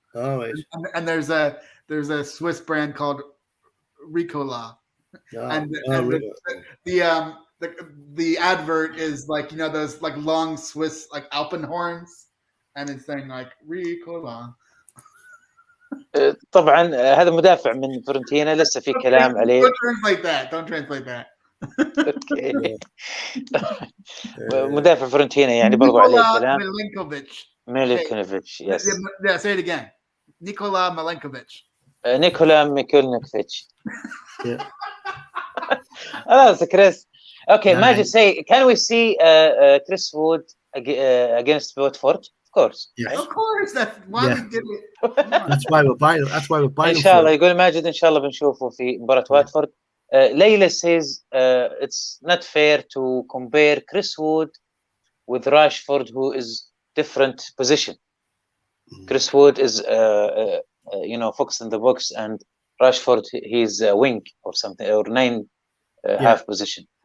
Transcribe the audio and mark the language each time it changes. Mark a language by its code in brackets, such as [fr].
[en] Oh, right. And there's a Swiss brand called Ricola. The advert is like those like long Swiss like Alpenhorns, and it's saying like Ricola. [ar] طبعا هذا مدافع من فورنتينا لسه في كلام عليه. [en] Don't translate that. Okay. [ar] مدافع فورنتينا يعني برضو عليه كلام. [en] Milenkovic. Yes. Yeah, say it again. Nikola Milenkovic. Nikola Mikulnikovic. Yeah. That's Chris. Okay, Majid, say, can we see Chris Wood against Watford? Of course. Yes. Right? Of course. That's why we did it. That's why we're buying. [ar] إن شاء الله يقول ماجد إن شاء الله بنشوفه في مباراة واتفورد. [en] Layla says it's not fair to compare Chris Wood with Rashford, who is different position. Chris Wood is focused in the box, and Rashford he's a wing or something, or half position.